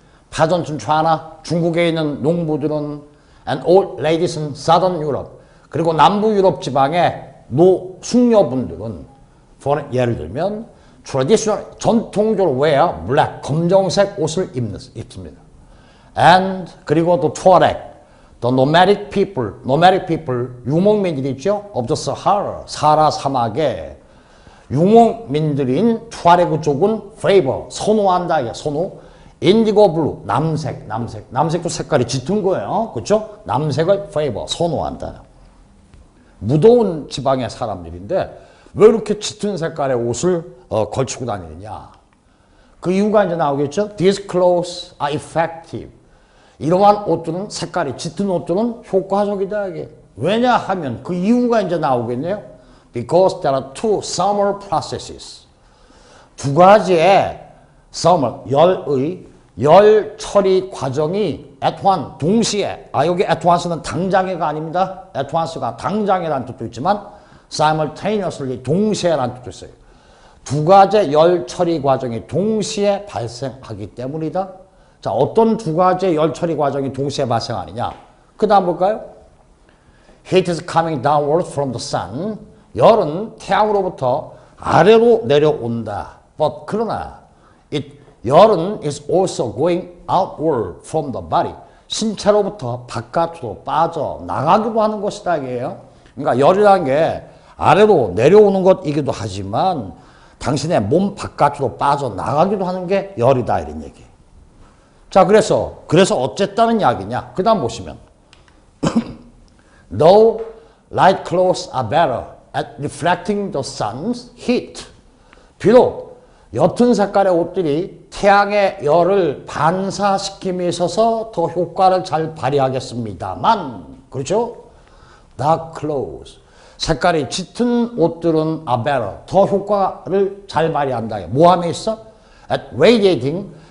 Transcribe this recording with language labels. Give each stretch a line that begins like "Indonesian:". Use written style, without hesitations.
English: Peasants in China
Korean: 중국에 있는 농부들은
English: and old ladies in southern Europe
Korean: 그리고 남부 유럽 지방의 숙녀분들은 예를 들면 traditional 전통적으로
English: wear black
Korean: 검정색 옷을 입습니다.
English: And
Korean: 그리고 또
English: Tuareg, the nomadic people
Korean: 유목민들이 있죠.
English: of the Sahara
Korean: 사하라 사막에 유목민들인 투아레그 쪽은 favor 선호한다. 선호.
English: indigo blue
Korean: 남색도 색깔이 짙은 거예요. 그렇죠? 남색을 favor 선호한다. 무더운 지방의 사람들인데 왜 이렇게 짙은 색깔의 옷을 걸치고 다니느냐. 그 이유가 이제 나오겠죠.
English: These clothes are effective.
Korean: 이러한 옷들은 색깔이 짙은 옷들은 효과적이다. 이게. 왜냐하면 그 이유가 이제 나오겠네요.
English: Because there are two summer processes.
Korean: 두 가지의 summer, 열 처리 과정이 at one, 동시에, 여기 at once는 당장에가 아닙니다. at once가 당장이라는 뜻도 있지만 simultaneously, 동시에라는 뜻도 있어요. 두 가지 열 처리 과정이 동시에 발생하기 때문이다. 자, 어떤 두 가지의 열 처리 과정이 동시에 발생하느냐. 그 다음 볼까요?
English: Heat is coming downward from the sun.
Korean: 열은 태양으로부터 아래로 내려온다.
English: But
Korean: 그러나 열은
English: is also going outward from the body.
Korean: 신체로부터 바깥으로 빠져나가기도 하는 것이다 이게요. 그러니까 열이라는 게 아래로 내려오는 것이기도 하지만 당신의 몸 바깥으로 빠져나가기도 하는 게 열이다 이런 얘기. 자, 그래서 어쨌다는 이야기냐. 그 다음 보시면
English: Though light clothes are better at reflecting the sun's heat.
Korean: 비록 옅은 색깔의 옷들이 태양의 열을 반사시킴에 있어서 더 효과를 잘 발휘하겠습니다만, 그렇죠?
English: Dark clothes.
Korean: 색깔이 짙은 옷들은
English: are better.
Korean: 더 효과를 잘 발휘한다. 뭐 함에 있어?
English: At radiating.